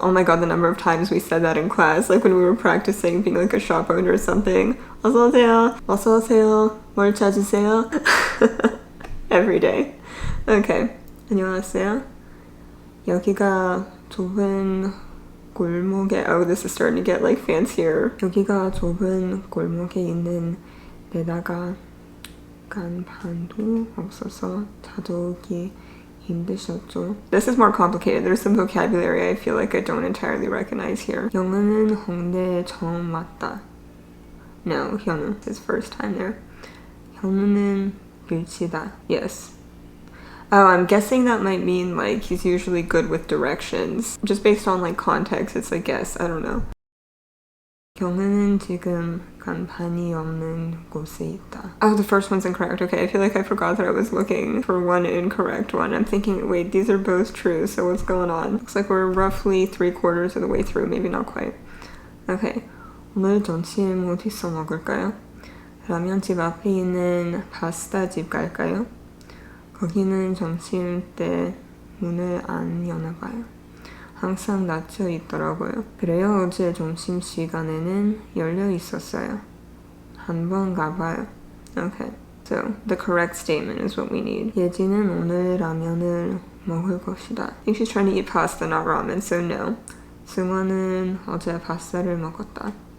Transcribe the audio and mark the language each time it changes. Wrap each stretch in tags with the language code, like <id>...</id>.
<en>Oh my god, the number of times we said that in class, like when we were practicing being like a shop owner or something.</en> <ko>어서 오세요. 어서 오세요. 뭘 찾으세요?</ko> <en>Every day. Okay.</en> <ko>안녕하세요. 여기가 좁은 골목에,</ko> <en>oh, this is starting to get like fancier.</en> <ko>여기가 좁은 골목에 있는 데다가 간판도 없어서 찾아오기 힘드셨죠?</ko> <en>This is more complicated. There's some vocabulary I feel like I don't entirely recognize here.</en> <ko>영은은 홍대에 처음 왔다.</ko> <en>No, 현우. His first time there.</en> <ko>현우는 길치다.</ko> <en>Yes. Oh, I'm guessing that might mean like he's usually good with directions. Just based on like context, it's a guess. I don't know.</en> <ko>경은은 지금 간판이 없는 곳에 있다.</ko> <en>Oh, the first one's incorrect. Okay, I feel like I forgot that I was looking for one incorrect one. I'm thinking, wait, these are both true, so what's going on? Looks like we're roughly 3/4 of the way through, maybe not quite. Okay.</en> <ko>오늘 점심 어디서 먹을까요? 라면집 앞에 있는 파스타 집 갈까요? 거기는 점심 때 문을 안 여나봐요. 항상 닫혀 있더라고요. 그래요, 어제 점심시간에는 열려 있었어요. 한번 가봐요.</ko> <en>Okay, so the correct statement is what we need.</en> <ko>예지는 오늘 라면을 먹을 것이다.</ko> <en>I think she's trying to eat pasta, not ramen, so no.</en> <ko>승원은 어제 파스타를 먹었다.</ko>